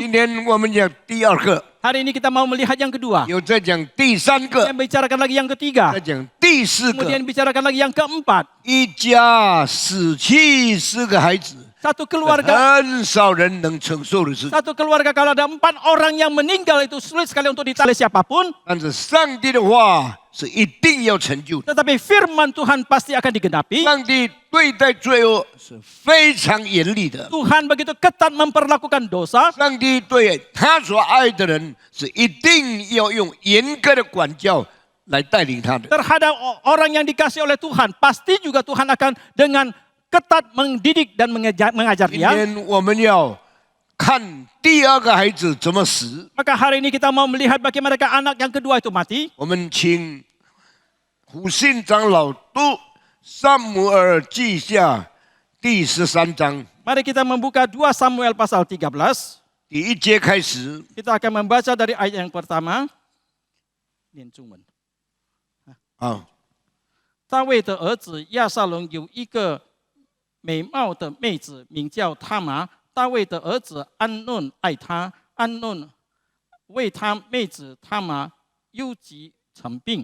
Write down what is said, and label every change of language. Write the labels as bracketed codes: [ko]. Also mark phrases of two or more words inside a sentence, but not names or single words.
[zh] 今天我们讲第二个， [id] Hari ini kita mau melihat yang kedua. [zh] 有在讲第三个， [id] Yang bicarakan lagi yang ketiga. [zh] 在讲第四个。 [id] Kemudian bicarakan lagi yang keempat. [zh] 一家死去4个孩子， [id] Satu keluarga [zh] 很少人能承受的事。 [id] Satu keluarga kalau ada 4 orang yang meninggal itu sulit sekali untuk ditolak siapapun. [zh] 但是上帝的话是一定要成就的。 [id] Tetapi firman Tuhan pasti akan digenapi. [zh] 上帝对待罪恶是非常严厉的。 [id] Tuhan begitu ketat memperlakukan dosa. [zh] 上帝对他所爱的人是一定要用严格的管教来带领他的。 [id] Terhadap orang yang dikasih oleh Tuhan, pasti juga Tuhan akan dengan ketat mendidik dan mengajar [zh] 今 [id] dia. [zh] 天我们要看第二个孩子怎么死。 [id] Maka hari ini kita mau melihat bagaimana anak yang kedua itu mati. [zh] 我们请胡信长老读《撒母耳记下》第13章 [id] Mari kita membuka 2 Samuel pasal 13. [zh] 第1节开始。 [id] Kita akan membaca dari ayat yang pertama. [zh] 念中文。好，大卫的儿子亚撒龙有一个美貌的妹子，名叫他玛。大卫的儿子安嫩爱她，安嫩为他妹子他玛忧急成病。